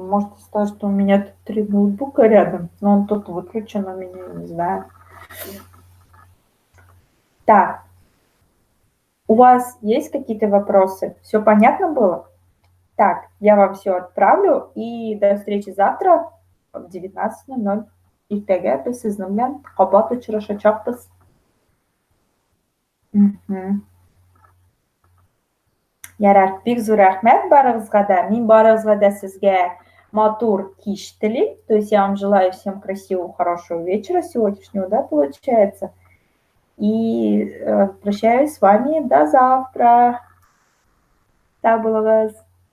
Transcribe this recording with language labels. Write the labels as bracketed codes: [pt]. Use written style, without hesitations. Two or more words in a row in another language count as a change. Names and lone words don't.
[ru] Может, из-за того, что у меня тут 3 ноутбука рядом, но он тут выключен у меня, не знаю. Так, у вас есть какие-то вопросы? Все понятно было? Так, я вам все отправлю и до встречи завтра в 19:00. [tt] Иртәгә без сезнең белән кабат очрашачакбыз. Мгм. Ярар, бик зур рәхмәт барыгызга да. Мин барыгызга да сезгә матур кич телим. [ru] То есть я вам желаю всем красивого, хорошего вечера сегодняшнего, да, получается. И прощаюсь с вами до завтра. [tt] Сау булыгыз.